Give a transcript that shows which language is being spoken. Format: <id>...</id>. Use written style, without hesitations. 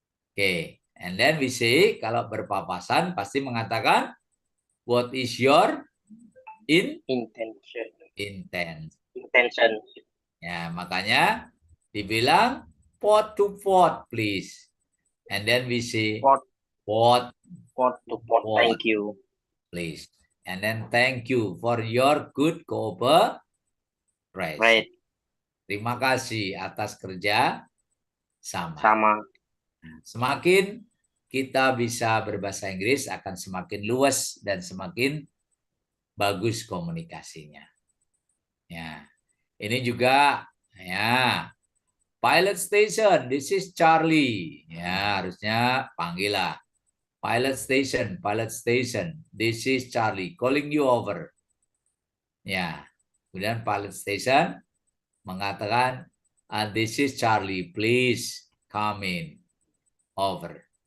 <en>Oke, and then we say</en> <id>kalau berpapasan pasti mengatakan</id> <en>what is your intention.</en> <id>Ya, makanya dibilang</id> <en>port to port please. And then we say Port to port. Thank you. Please. And then thank you for your good cooperation. Right.</en> <id>Terima kasih atas kerja Sama. Semakin kita bisa berbahasa Inggris akan semakin luas dan semakin bagus komunikasinya. Ya. Ini juga ya.</id> <en>Pilot station, this is Charlie.</en> <id>Ya, harusnya panggil lah.</id> <en>Pilot station, this is Charlie calling you over. Ya.</en> <id>Kemudian pilot station mengatakan,</id> <en>this is Charlie, please come in over.</en>